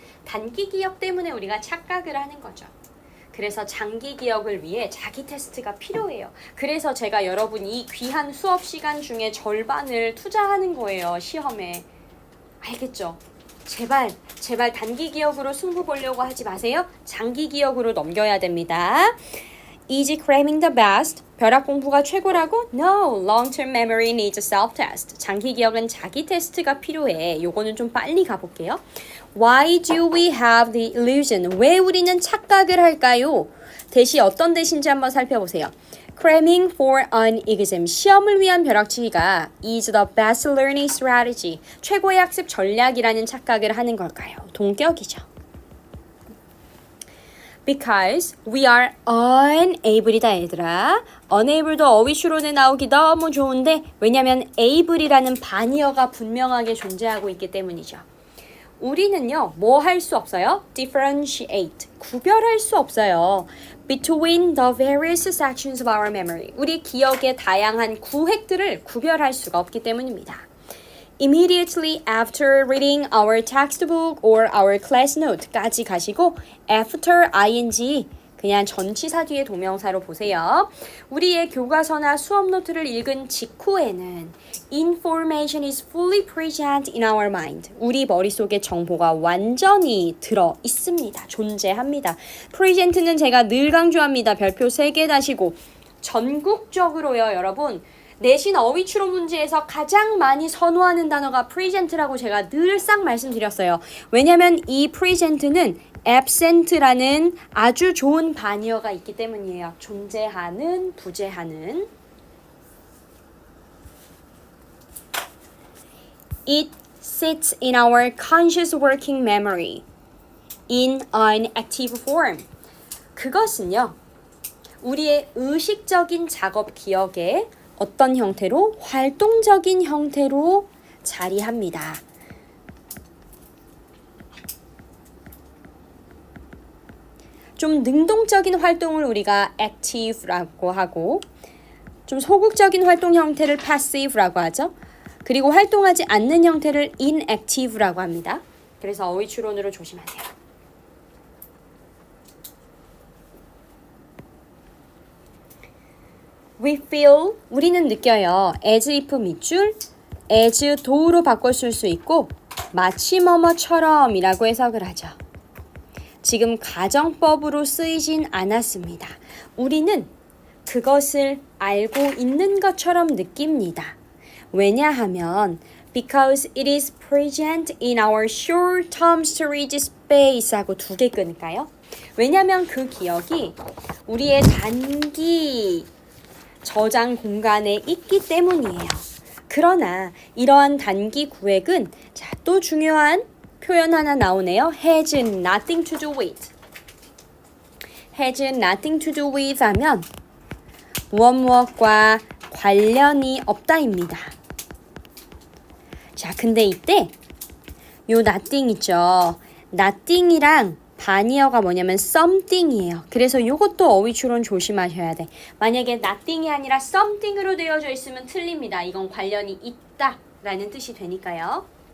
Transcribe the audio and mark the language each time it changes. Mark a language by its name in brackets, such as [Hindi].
[Korean] 단기 기억 때문에 우리가 착각을 하는 거죠. 그래서 장기 기억을 위해 자기 테스트가 필요해요. 그래서 제가 여러분 이 귀한 수업 시간 중에 절반을 투자하는 거예요. 시험에. 알겠죠? 제발 단기 기억으로 승부 보려고 하지 마세요. 장기 기억으로 넘겨야 됩니다. [English] Easy cramming the best. [Korean] 벼락 공부가 최고라고? [English] No, long-term memory needs a self-test. [Korean] 장기 기억은 자기 테스트가 필요해. 요거는 좀 빨리 가볼게요. [English] Why do we have the illusion? [Korean] 왜 우리는 착각을 할까요? 대시 어떤 대신지 한번 살펴보세요. [English] Cramming for an exam. [Korean] 시험을 위한 벼락치기가 [English] is the best learning strategy. [Korean] 최고의 학습 전략이라는 착각을 하는 걸까요? 동격이죠. [English] Because we are unable이다 [Korean] 얘들아. unable도 어휘 추론에 나오기 너무 좋은데 왜냐면 able이라는 반의어가 분명하게 존재하고 있기 때문이죠. 우리는요 뭐 할 수 없어요? differentiate 구별할 수 없어요. [English] between the various sections of our memory [Korean] 우리 기억의 다양한 구획들을 구별할 수가 없기 때문입니다. [English] Immediately after reading our textbook or our class note까지 [Korean] 가시고 [English] after ing [Korean] 그냥 전치사 뒤에 동명사로 보세요. 우리의 교과서나 수업 노트를 읽은 직후에는 [English] information is fully present in our mind. [Korean] 우리 머릿속에 정보가 완전히 들어 있습니다. 존재합니다. present는 제가 늘 강조합니다. 별표 3개 다시고 전국적으로요, 여러분. 내신 어휘 추론 문제에서 가장 많이 선호하는 단어가 present라고 제가 늘상 말씀드렸어요. 왜냐면 이 present는 absent라는 아주 좋은 반의어가 있기 때문이에요. 존재하는, 부재하는. [English] It sits in our conscious working memory in an active form. [Korean] 그것은요, 우리의 의식적인 작업 기억에 어떤 형태로? 활동적인 형태로 자리합니다. 좀 능동적인 활동을 우리가 active라고 하고 좀 소극적인 활동 형태를 passive라고 하죠. 그리고 활동하지 않는 형태를 inactive라고 합니다. 그래서 어휘 추론으로 조심하세요. [English] We feel, [Korean] 우리는 느껴요. [English] as if [Korean] 밑줄, as though로 바꿔 쓸 수 있고 마치 뭐뭐처럼 이라고 해석을 하죠. 지금 가정법으로 쓰이진 않았습니다. 우리는 그것을 알고 있는 것처럼 느낍니다. 왜냐하면 [English] because it is present in our short-term storage space [Korean] 하고 2개 끊을까요? 왜냐하면 그 기억이 우리의 단기 저장 공간에 있기 때문이에요. 그러나 이러한 단기 구획은 자, 또 중요한 표현 하나 나오네요. [English] has nothing to do with. has nothing to do with [Korean] 하면 무엇과 관련이 없다입니다. 자, 근데 이때 요 nothing 있죠. nothing이랑 반이어가 뭐냐면 something이에요. 그래서 요것도 어휘 추론 조심하셔야 돼. 만약에 nothing이 아니라 something으로 되어져 있으면 틀립니다. 이건 관련이 있다라는 뜻이 되니까요.